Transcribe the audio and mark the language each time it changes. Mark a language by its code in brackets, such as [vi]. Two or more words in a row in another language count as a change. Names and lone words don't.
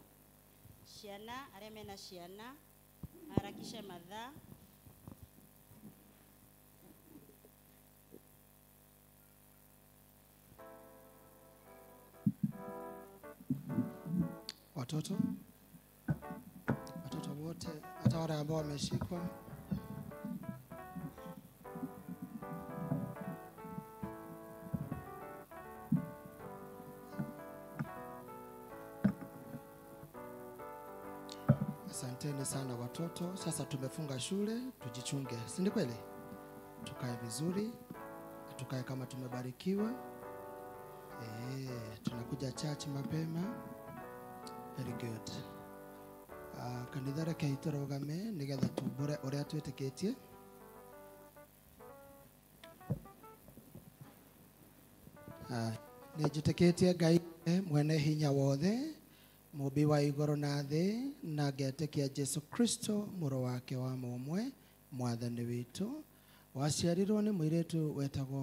[ki] Twana ciana arĩa mena ciana maharakishe mathaa. [sw] Watoto wote, hata wale ambao wameshikwa. Asanteni sana watoto. Sasa tumefunga shule, tujichunge, si ni kweli? Tukae vizuri, tukae kama tumebarikiwa. Tunakuja church mapema. [en] Very good. [ki] Kanitha reke iturugame nigetha tumbure uria twitikitie. Nijitikitie Ngai mwene hinya wothe, muumbi wa iguru na thi, na ngetikia Jesu Kristo muru wake wa mumwe mwathani witu, waciarirwo ni muiritu wetagwo